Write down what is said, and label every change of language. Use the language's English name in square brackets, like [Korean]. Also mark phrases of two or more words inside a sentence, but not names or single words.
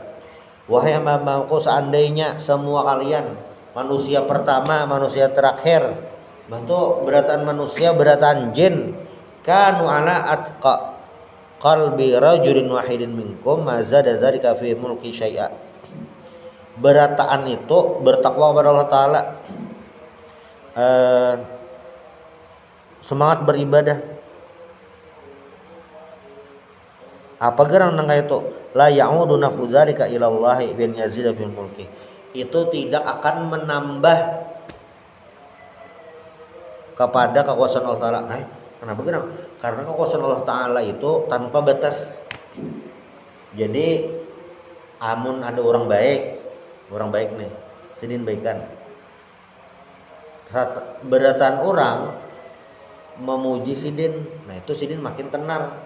[Banjar] Wahai hamba-hambaku, seandainya semua kalian, manusia pertama, manusia terakhir, bentuk beratan manusia, beratan jin, [Arabic] كانوا على أتقى قلب رجل واحد منكم ما زاد ذلك في ملكي شيئا. [Banjar] Berataan itu bertakwa kepada Allah Ta'ala, semangat beribadah. Apa gerang nangka itu [Arabic] لا يعود نفع ذلك إلى الله بل يزيد في الملك. [Banjar] Itu tidak akan menambah kepada kekuasaan Allah Ta'ala. Kenapa gerang? Karena kekuasaan Allah Ta'ala itu tanpa batas. Jadi amun ada orang baik nih, sidin baikan. Beratan orang memuji sidin, nah itu sidin makin tenar.